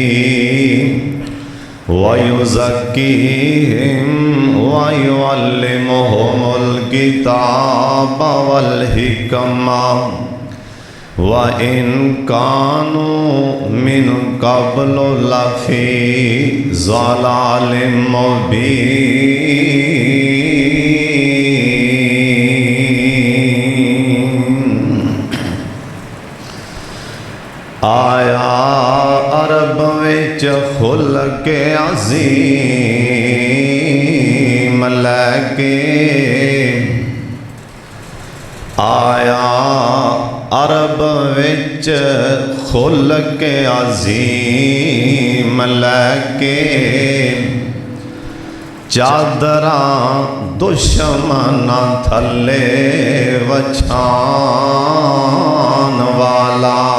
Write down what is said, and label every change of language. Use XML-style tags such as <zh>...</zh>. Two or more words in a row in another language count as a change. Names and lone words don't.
<ar>ويزكيهم ويعلمهم الكتاب والحكمة وإن كانوا من قبل لفي ضلال مبين.</ar> <pa>ਆਇਆ ਅਰਬ ਵਿਚ ਖੁੱਲ੍ਹਕੇ ਅਜ਼ੀਮ ਲੈਕੇ, ਆਇਆ ਅਰਬ ਵਿਚ ਖੁੱਲ੍ਹਕੇ ਅਜ਼ੀਮ ਲੈਕੇ, ਚਾਦਰਾਂ ਦੁਸ਼ਮਣਾਂ ਥੱਲੇ ਵਛਾਣ ਵਾਲਾ,</pa>